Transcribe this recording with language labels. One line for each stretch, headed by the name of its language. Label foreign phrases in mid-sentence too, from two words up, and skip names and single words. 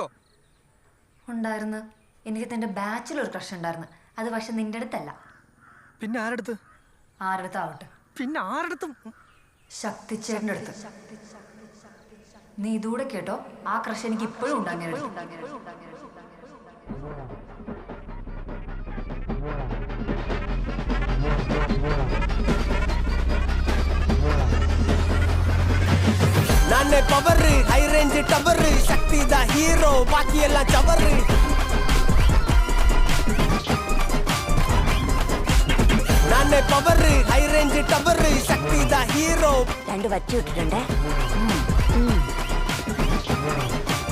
Malayalam: ഉണ്ടായിരുന്നു. എനിക്ക് നിന്റെ ബാച്ചിലൊരു ക്രഷ് ഉണ്ടായിരുന്നു. അത് പക്ഷെ നിന്റെ അടുത്തല്ല. പിന്നെ ആരടുത്ത്? ആരടുത്താവട്ടെ. പിന്നെ ആരടുത്തും? ശക്തിച്ചേട്ടൻ്റെ അടുത്ത്. നീ ഇതൂടെ കേട്ടോ, ആ ക്രഷ് എനിക്ക് ഇപ്പോഴും ഉണ്ട്. അങ്ങനെ
Kannada: ನಾನೇ
English: power high range tower
Kannada: ಶಕ್ತಿದ ಹೀರೋ ಬಾಕಿ ಎಲ್ಲ ಚವರ್ ನಾನೇ
English: power high range tower
Kannada: ಶಕ್ತಿದ ಹೀರೋ
Malayalam: രണ്ട് വറ്റി ഇട്ടിട്ടുണ്ടേ.